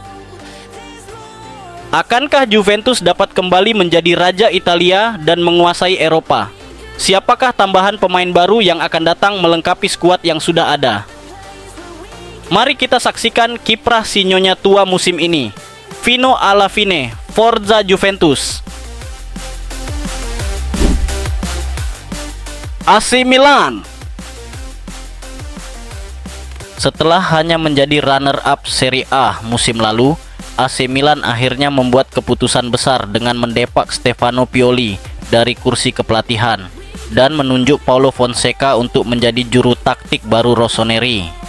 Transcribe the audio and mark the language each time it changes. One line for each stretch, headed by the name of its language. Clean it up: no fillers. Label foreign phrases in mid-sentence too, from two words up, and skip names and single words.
Indonesian: Akankah Juventus dapat kembali menjadi raja Italia dan menguasai Eropa? Siapakah tambahan pemain baru yang akan datang melengkapi skuad yang sudah ada? Mari kita saksikan kiprah si Nyonya Tua musim ini.
Italian: Fino alla fine, Forza Juventus.
Indonesian: AC Milan. Setelah hanya menjadi runner-up Serie A musim lalu, AC Milan akhirnya membuat keputusan besar dengan mendepak Stefano Pioli dari kursi kepelatihan dan menunjuk Paulo Fonseca untuk menjadi juru taktik baru Rossoneri.